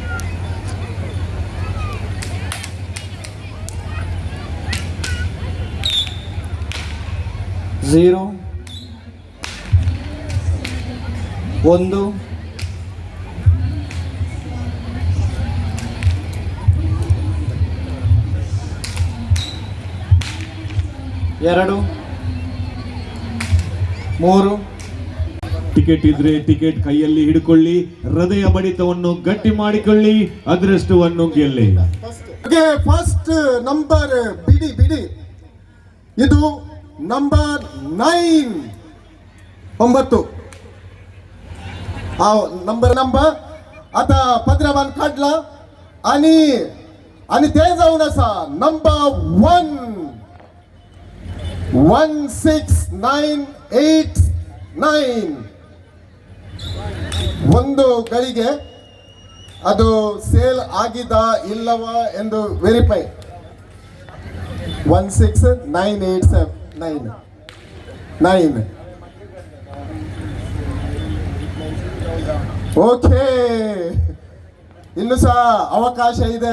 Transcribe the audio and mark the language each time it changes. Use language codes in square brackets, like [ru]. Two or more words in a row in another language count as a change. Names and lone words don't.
[kn] 0 1 2 3 ಟಿಕೆಟ್ ಇದ್ರೆ ಟಿಕೆಟ್ ಕೈಯಲ್ಲಿ ಹಿಡ್ಕೊಳ್ಳಿ, ಹೃದಯ ಬಡಿತವನ್ನು ಗಟ್ಟಿ ಮಾಡಿಕೊಳ್ಳಿ, ಅದೃಷ್ಟವನ್ನು ಗೆಲ್ಲಿ. [en] first number [kn] ಬಿಡಿ ಇದು ನಂಬರ್ 9 9 [mr] नंबर आता 15 काढला आणि ते जाऊन असा नंबर 1 [kn] 16,989 ಒಂದು ಗಳಿಗೆ ಅದು ಸೇಲ್ ಆಗಿದ ಇಲ್ಲವಾ ಎಂದು ವೆರಿಫೈ 16,989 ಓಕೆ ಇನ್ನು ಸಹ ಅವಕಾಶ ಇದೆ.